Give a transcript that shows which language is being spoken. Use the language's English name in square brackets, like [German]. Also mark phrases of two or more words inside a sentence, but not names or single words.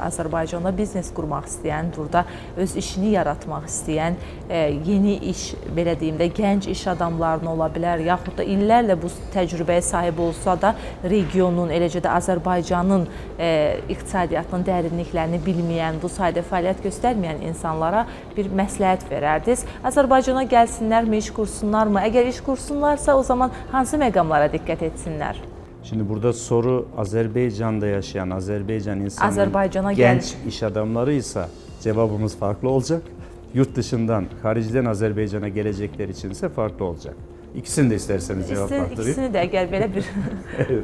[Azerbaijani] Azərbaycanda biznes qurmaq istəyən, burada öz işini yaratmaq istəyən, yeni iş, belə deyim də, gənc iş adamlarına ola bilər, yaxud da illərlə bu təcrübəyə sahib olsa da regionun, eləcə də Azərbaycanın iqtisadiyyatının dərinliklərini bilməyən, bu sayda fəaliyyət göstərməyən insanlara bir məsləhət verərdiniz. Azərbaycana gəlsinlərmi, iş kursunlarmı? Əgər iş kursunlarsa, o zaman hansı məqamlara diqqət etsinlər? [Turkish] Şimdi burada soru Azerbaycan'da yaşayan Azerbaycan insanının Azerbaycan'a genç iş adamlarıysa cevabımız farklı olacak. Yurt dışından, haricden Azerbaycan'a gelecekler içinse farklı olacak. İkisini de isterseniz cevaplandırayım. İkisini de eğer böyle bir... Evet.